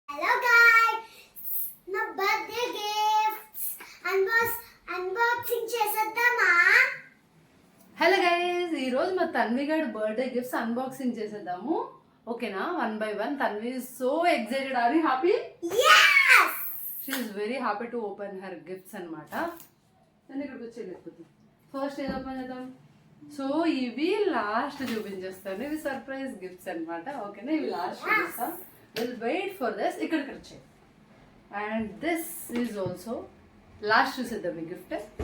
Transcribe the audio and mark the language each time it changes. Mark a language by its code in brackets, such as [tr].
[te] Hello guys, నా birthday gifts unboxing చేసేద్దామా? Hello guys, ఈరోజు మా తన్వి గారి బర్త్డే గిఫ్ట్స్ అన్బాక్సింగ్ చేసేద్దాము. [en] ఓకేనా? 1 by 1. Tanvi is so excited. Are you happy? Yes! She is very happy to open her gifts అన్నమాట. [te] నేను ఇక్కడికి వచ్చేయలేకపోతే ఫస్ట్ ఏది ఓపెన్ చేద్దాం. సో ఇవి లాస్ట్ చూపించేస్తాను. ఇవి సర్ప్రైజ్ గిఫ్ట్స్ అన్నమాట. ఓకేనా? ఇవి లాస్ట్ చూపిస్తాం. [en] Will wait for this. [te] ఇక్కడికి వచ్చాయి. [en] and this is also [te] last చూసేద్దాం ఈ గిఫ్ట్.